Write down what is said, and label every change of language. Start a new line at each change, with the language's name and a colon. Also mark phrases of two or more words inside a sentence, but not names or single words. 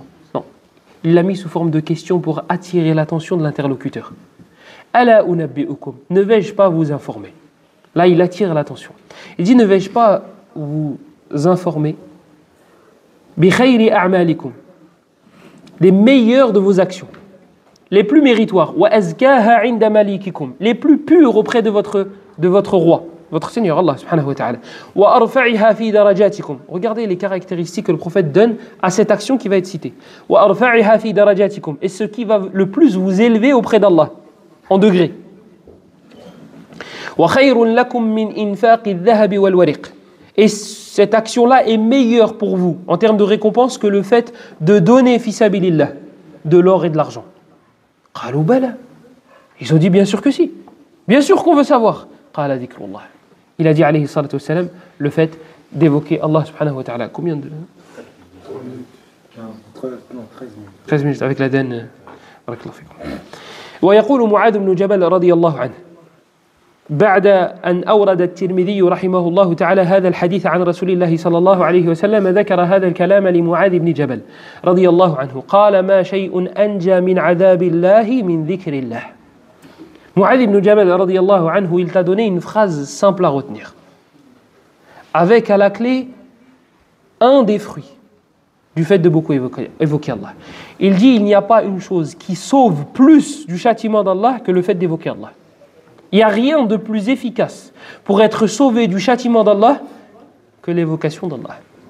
French: Non, il l'a mis sous forme de question pour attirer l'attention de l'interlocuteur.
Arabic: ألا أنبئكم,
French: ne vais-je pas vous informer? Là, il attire l'attention. Il dit: ne vais-je pas vous informer
Arabic: بخير أعمالكم,
French: les meilleurs de vos actions, les plus méritoires,
Arabic: وأزكاها عند مليككم,
French: les plus purs auprès de votre roi, votre Seigneur Allah
Arabic: سبحانه وتعالى, وأرفعها في درجاتكم.
French: Regardez les caractéristiques que le prophète donne à cette action qui va être citée.
Arabic: وأرفعها في درجاتكم,
French: et ce qui va le plus vous élever auprès d'Allah en degrés. Et cette action-là est meilleure pour vous en termes de récompense que le fait de donner
Arabic: في سبيل الله,
French: de l'or et de l'argent. Ils ont dit bien sûr que si. Bien sûr qu'on veut savoir. Il a dit
Arabic: عليه الصلاة والسلام,
French: le fait d'évoquer Allah
Arabic: سبحانه وتعالى.
French: Combien de... 13 minutes avec la den.
Arabic: ويقول معاذ بن جبل رضي الله عنه بعد أن أورد الترمذي رحمه الله تعالى هذا الحديث عن رسول الله صلى الله عليه وسلم ذكر هذا الكلام لمعاذ بن جبل رضي الله عنه قال ما شيء أنجى من عذاب الله من ذكر الله. Mu'adh ibn Jabal رضي الله عنه,
French: il t'a donné une phrase simple à retenir avec à la clé un des fruits du fait de beaucoup évoquer Allah. Il dit: il n'y a pas une chose qui sauve plus du châtiment d'Allah que le fait d'évoquer Allah. Il n'y a rien de plus efficace pour être sauvé du châtiment d'Allah que l'évocation d'Allah.